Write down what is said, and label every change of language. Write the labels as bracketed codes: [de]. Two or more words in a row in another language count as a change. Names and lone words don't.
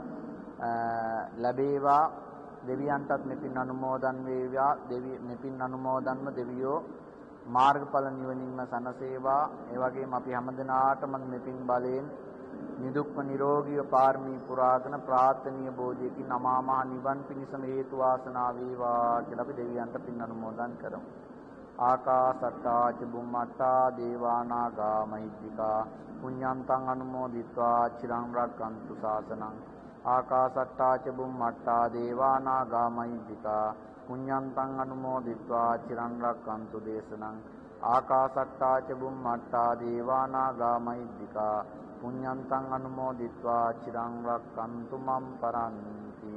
[si] ලැබේවා දෙවියන්ටත් මෙපින් අනුමෝදන් වේවා මෙපින් අනුමෝදන්ව දෙවියෝ මාර්ගඵල නිවනින්ම සනසේවා ඒ වගේම අපි හැමදෙනාටම මෙපින් බලයෙන් නිදුක්ව නිරෝගීව පාරමී පුරාගෙන ප්‍රාර්ථනීය බෝධියකින් අමා මහ නිවන් පිණිසම හේතු වාසනා වේවා කියලා අපි දෙවියන්ට පින් අනුමෝදන් කරමු. [pi] ආකාසට්ටා ච බුම්මට්ටා දේවානාගා මහිද්దికා පුඤ්ඤන්තං අනුමෝදිත්වා චිරං රක්칸තු ශාසනං ආකාසට්ටා ච බුම්මට්ටා දේවානාගා මහිද්దికා පුඤ්ඤන්තං අනුමෝදිත්වා චිරං රක්칸තු දේශනං ආකාසට්ටා ච බුම්මට්ටා දේවානාගා මහිද්దికා පුඤ්ඤන්තං අනුමෝදිත්වා චිරං රක්칸තු මම් පරන්ති